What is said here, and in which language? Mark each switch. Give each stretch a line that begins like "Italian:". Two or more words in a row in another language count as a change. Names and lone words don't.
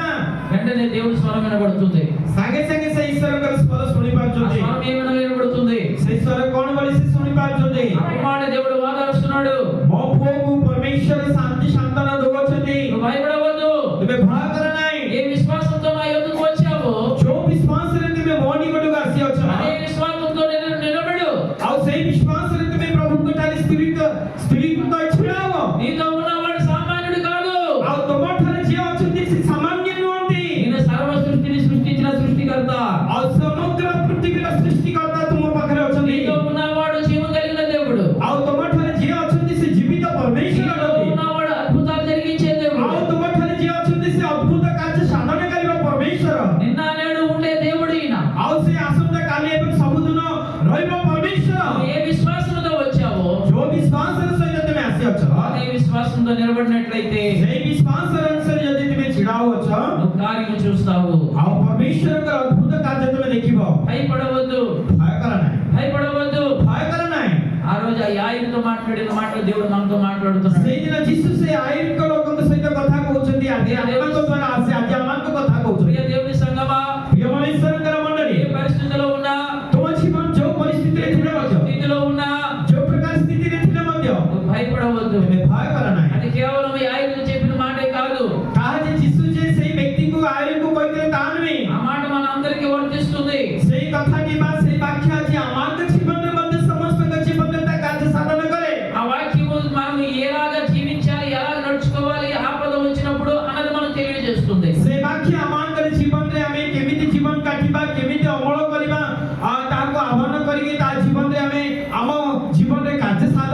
Telugu: వెంటనే దేవుడి స్వరం వినబడుతుంది.
Odia: ସାଙ୍ଗେ ସାଙ୍ଗେ ସେ ଈଶ୍ୱରଙ୍କର ସ୍ୱର ଶୁଣି
Telugu: ఆ
Odia: ପାରୁଛନ୍ତି।
Telugu: స్వరం ఏమైనా వినబడుతుంది?
Odia: ସେ ସ୍ୱର କ'ଣ ବୋଲି ସେ ଶୁଣି ପାରୁଛନ୍ତି।
Telugu: ఆ కుమారుడు దేవుడు వాదారుస్తున్నాడు.
Odia: ମୋ ପୁଅକୁ ପରମେଶ୍ୱର ଶାନ୍ତି ସାନ୍ତ୍ୱନା ଦଉଛନ୍ତି।
Telugu: నువ్వు భయపడవద్దు.
Odia: ତୁମେ ଭୟ କର ନାହିଁ।
Telugu: ఏ విశ్వాసంతో నా యొద్దకు వచ్చావో
Odia: ଯୋଉ ବିଶ୍ୱାସରେ ତୁମେ ମୋ ନିକଟକୁ ଆସିଅଛ
Telugu: అదే విశ్వాసంతో నిలబడు.
Odia: ଆଉ ସେଇ ବିଶ୍ୱାସରେ ତୁମେ ପ୍ରଭୁଙ୍କ ଠାରେ ସ୍ଥିରୀକୃତ ଛିଡ଼ା ହୁଅ।
Telugu: నీతో ఉన్నవాడు సామాన్యుడు కాదు.
Odia: ଆଉ ତୁମ ଠାରେ ଯିଏ ଅଛନ୍ତି ସେ ସାମାନ୍ୟ ନୁହନ୍ତି।
Telugu: ఈయన సర్వ సృష్టిని సృష్టించిన సృష్టికర్త.
Odia: ଆଉ ସମଗ୍ର ପୃଥିବୀର ସୃଷ୍ଟିକର୍ତ୍ତା ତୁମ ପାଖରେ ଅଛନ୍ତି।
Telugu: నీతో ఉన్నవాడు జీవం కలిగిన దేవుడు.
Odia: ଆଉ ତୁମ ଠାରେ ଯିଏ ଅଛନ୍ତି ସେ ଜୀବିତ ପରମେଶ୍ୱର
Telugu: నీతో
Odia: ଅଛନ୍ତି।
Telugu: ఉన్నవాడు అద్భుతాలు జరిగించే దేవుడు.
Odia: ଆଉ ତୁମ ଠାରେ ଯିଏ ଅଛନ୍ତି ସେ ଅଦ୍ଭୁତ କାର୍ଯ୍ୟ ସାଧନ କରିବା ପରମେଶ୍ୱର।
Telugu: నిన్న నేడు ఉండే దేవుడు ఈయన.
Odia: ଆଉ ସେ ଆସନ୍ତା କାଲି ଏବଂ ସବୁଦିନ ରହିବ ପରମେଶ୍ୱର।
Telugu: ఏ విశ్వాసంతో వచ్చావో
Odia: ଯୋଉ ବିଶ୍ୱାସର ସହିତ ତୁମେ ଆସିଅଛ
Telugu: అదే విశ్వాసంతో నిలబడినట్లయితే
Odia: ସେଇ ବିଶ୍ୱାସର ଅନୁସାରେ ଯଦି ତୁମେ ଛିଡ଼ା ହୁଅଛ
Telugu: నువ్వు కార్యము చూస్తావు.
Odia: ଆଉ ପରମେଶ୍ୱରଙ୍କର ଅଦ୍ଭୁତ କାର୍ଯ୍ୟ ତୁମେ ଦେଖିବ।
Telugu: భయపడవద్దు.
Odia: ଭୟ କର ନାହିଁ।
Telugu: భయపడవద్దు.
Odia: ଭୟ కర ନାହିଁ।
Telugu: ఆ రోజు ఆ యాయితో మాట్లాడిన మాటలు దేవుడు మనతో మాట్లాడుతున్నాడు.
Odia: ସେଇଦିନ ଯୀଶୁ ସେ ଆଇନଙ୍କ ଲୋକଙ୍କ ସହିତ କଥା କହୁଛନ୍ତି। ଆଜି ଆମମାନଙ୍କ ଦ୍ୱାରା ଆସି ଆଜି ଆମମାନଙ୍କ କଥା କହୁଛନ୍ତି।
Telugu: ప్రియ దేవుని సంగమా,
Odia: ପ୍ରିୟ ମଣିଷଙ୍କର ମଣ୍ଡଳୀ
Telugu: ఏ పరిస్థితిలో ఉన్నా,
Odia: ତୁମ ଜୀବନ ଯୋଉ ପରିସ୍ଥିତିରେ ଥିଲେ ମଧ୍ୟ
Telugu: స్థితిలో ఉన్నా
Odia: ଯୋଉ ପ୍ରକାର ସ୍ଥିତିରେ ଥିଲେ ମଧ୍ୟ
Telugu: నువ్వు భయపడవద్దు.
Odia: ତୁମେ ଭୟ କର ନାହିଁ।
Telugu: అది కేవలం ఈ ఆయన చెప్పిన మాటే కాదు.
Odia: ତାହା ଯେ ଯୀଶୁ ଯେ ସେଇ ବ୍ୟକ୍ତିଙ୍କୁ ଆଇନକୁ କହିଥିଲେ ତାହା ନୁହେଁ।
Telugu: ఆ మాట మన అందరికీ వర్తిస్తుంది.
Odia: ସେଇ କଥା କିମ୍ବା ସେଇ ବାକ୍ୟ ଆଜି ଆମମାନଙ୍କ ଜୀବନରେ ମଧ୍ୟ ସମସ୍ତଙ୍କ ଜୀବନରେ ତା କାର୍ଯ୍ୟ ସାଧନ କରେ।
Telugu: ఆ వాక్యము మనం ఎలాగా జీవించాలి, ఎలా నడుచుకోవాలి, ఆపద వచ్చినప్పుడు అన్నది మనం తెలియజేస్తుంది.
Odia: ସେ ବାକ୍ୟ ଆମମାନଙ୍କ ଜୀବନରେ ଆମେ କେମିତି ଜୀବନ କାଟିବା, କେମିତି ଅମଳ କରିବା, ତାହାକୁ ଆହ୍ୱାନ କରିକି ତା ଜୀବନରେ ଆମେ ଆମ ଜୀବନରେ କାର୍ଯ୍ୟ